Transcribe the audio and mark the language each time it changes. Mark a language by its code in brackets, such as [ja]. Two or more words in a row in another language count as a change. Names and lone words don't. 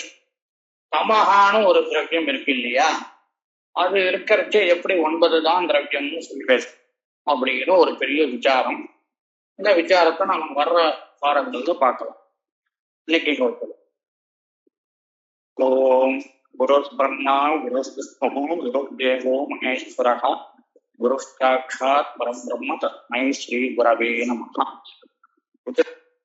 [ta] தமகான்னு ஒரு திரவியம் இருக்கு இல்லையா, அது இருக்கிறச்சே எப்படி 9 தான் திரவியம்னு சொல்றேன் அப்படிங்கிற ஒரு பெரிய விசாரம். இந்த விசாரத்தை நம்ம வர்ற வாரங்களுக்கு பார்க்கலாம். [sa] இன்னைக்கு ओम् गुरु ब्रह्मा गुरु विष्णु गुरु देवो महेश्वरः गुरु साक्षात् परं ब्रह्म तस्मै श्री गुरवे नमः.